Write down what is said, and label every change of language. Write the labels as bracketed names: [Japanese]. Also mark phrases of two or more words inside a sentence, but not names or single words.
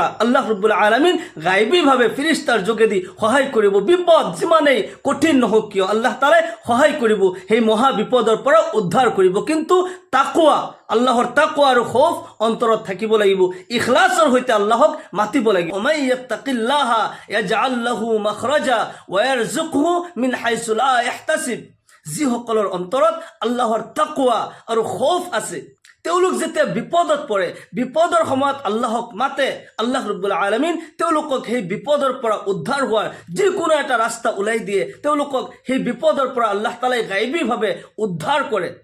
[Assamese] আল্লাহ [Arabic] ربّ العالمين [Assamese] গাইবীভাৱে ফিৰিষ্টাৰ যোগেদি সহায় কৰিব। বিপদ যিমানেই কঠিন নহওক কিয় আল্লাহ তালাই সহায় কৰিব, সেই মহা বিপদৰ পৰা উদ্ধাৰ কৰিব। কিন্তু তাকৱা, আল্লাহৰ তাকৱা আৰু খৌফ অন্তৰত থাকিব লাগিব। ইখলাছৰ সৈতে আল্লাহক মাতিব লাগিব। [Arabic] ومن يتق الله يجعل له مخرجا ويرزقه من حيث لا يحتسب. [Assamese] যিসকলৰ অন্তৰত আল্লাহৰ তাকৱা আৰু খৌফ আছে, তেওঁলোক যেতিয়া বিপদত পৰে, বিপদৰ সময়ত আল্লাহক মাতে, আল্লাহ [Arabic] ربّ العالمين [Assamese] তেওঁলোকক সেই বিপদৰ পৰা উদ্ধাৰ হোৱাৰ যিকোনো এটা ৰাস্তা ওলাই দিয়ে। তেওঁলোকক সেই বিপদৰ পৰা আল্লাহ তালাই গাইবীভাৱে উদ্ধাৰ কৰে।